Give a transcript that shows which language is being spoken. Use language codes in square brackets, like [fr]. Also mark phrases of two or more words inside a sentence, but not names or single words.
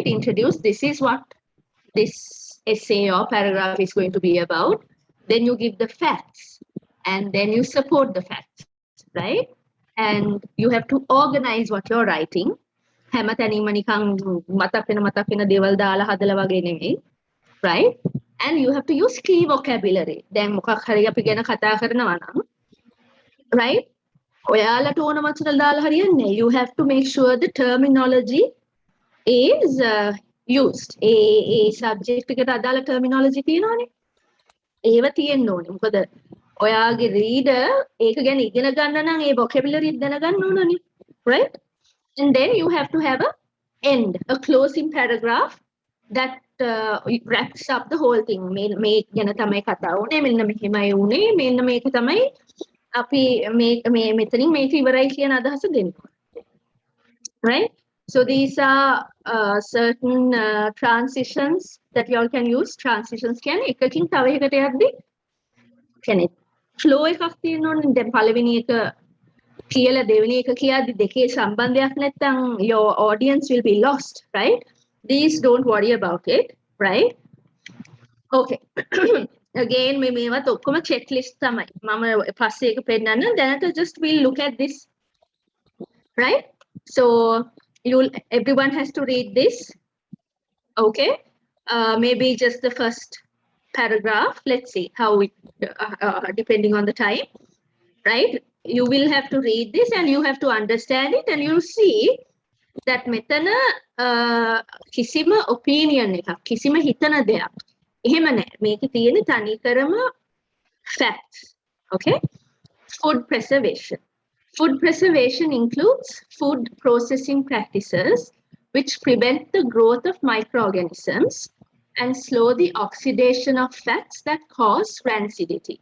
[en] Introduce, this is what this essay or paragraph is going to be about. Then you give the facts and then you support the facts, right? And you have to organize what you're writing. [si] හැමතැනින්ම නිකන් මතක් වෙන දේවල් දාලා හදලා වගේ නෙමෙයි, [en] right? And you have to use key vocabulary. [si] දැන් මොකක් හරි අපි ගැන කතා කරනවා නම්, right? ඔයාලට ඕන වචන දාලා හරියන්නේ. [en] You have to make sure the terminology is used. [si] ඒ subject එකට අදාළ terminology තියෙනවනේ. ඒව තියෙන්න ඕනේ. මොකද ඔයාගේ reader ඒක ගැන ඉගෙන ගන්න නම් ඒ vocabulary දැනගන්න ඕනනේ, [en] right? And then you have to have a end, a closing paragraph that wraps up the whole thing. [si] මේ ගැන තමයි කතා වුනේ, මෙන්න මෙහෙමයි වුනේ, මෙන්න මේක තමයි අපි මේ මෙතනින් මේක ඉවරයි කියන අදහස දෙන්න. [en] Right? So these are certain transitions that you all can use. [si] Transitions කියන්නේ එකකින් තව එකකට යද්දී කියන්නේ flow එකක් තියෙනවනේ. දැන් පළවෙනි එක කියලා දෙවෙනි එක කියද්දි දෙකේ සම්බන්ධයක් නැත්නම් [en] your audience will be lost, right? These don't worry about it, right? Okay. Again, [si] මේවත් ඔක්කොම checklist තමයි. මම පස්සේ එක පෙන්නන්න. දැනට [en] just we'll look at this, right? So everyone has to read this. Okay. Maybe just the first paragraph. Let's see how it depending on the time, right? You will have to read this and you have to understand it, and you'll see that [si] මෙතන කිසිම opinion එකක්, කිසිම හිතන දෙයක් එහෙම නැහැ. මේකේ තියෙන තනිකරම facts. Okay? [en] Food preservation. Food preservation includes food processing practices which prevent the growth of microorganisms and slow the oxidation of fats that cause rancidity.